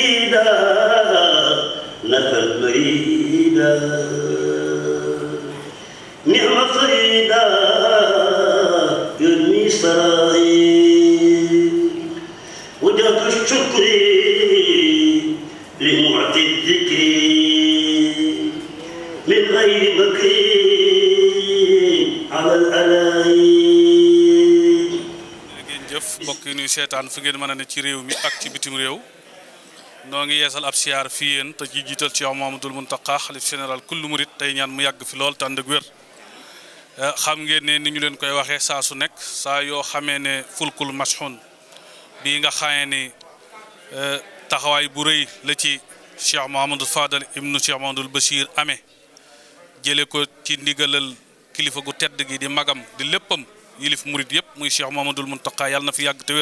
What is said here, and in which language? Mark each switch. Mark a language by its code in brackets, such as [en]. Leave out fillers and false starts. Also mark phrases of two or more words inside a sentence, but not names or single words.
[ar] سيدا نفى البريدا نعم سيدا يرمي سرائي وجهة الشكر لمعطي الذكر من غير مكر على الألاي. [wo] jëf mbokk yi ñuy seetaan fu ngeen mën a ne ci réew mi ak ci bitim réew noo ngi yeesal ab siyaar fii yéen te ci jiital Cheikh Mouhamadoul Mountakha xalif général kullu murit tey ñaan mu yàgg fi lool te ànd ak wér. xam ngeen ne ni ñu leen koy waxee saa su nekk saa yoo xamee ne [ar] الفلك المشحون [wo] bii nga xamee ni taxawaay bu rëy la ci Cheikh Mouhamadou Fadal ibnu Cheikh Mouhamadoul Bachir amee jële ko ci ndigalal kilifa gu tedd gi di magam di léppam yilif murit yëpp muy Cheikh Mouhamadoul Mountakha yàlla na fi yàgg te wér.